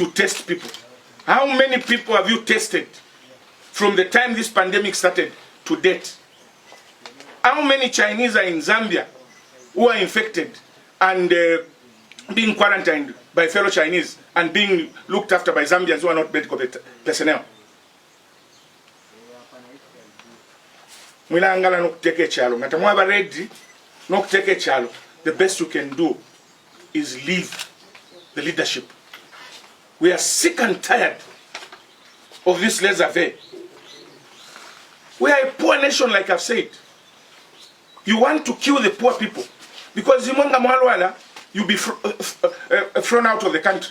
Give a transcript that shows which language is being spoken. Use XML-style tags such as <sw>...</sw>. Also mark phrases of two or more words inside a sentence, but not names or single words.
<en>How many people have you tested from the time this pandemic started to date? How many Chinese are in Zambia who are infected and being quarantined by fellow Chinese and being looked after by Zambians who are not medical personnel?</en> <bem>Mwilangala nokuteke chalo. Ngatamwaba ready nokuteke chalo.</bem> <en>The best you can do is leave the leadership. We are sick and tired of this laissez-faire. We are a poor nation, like I've said. You want to kill the poor people because you'll be thrown out of the country.</en>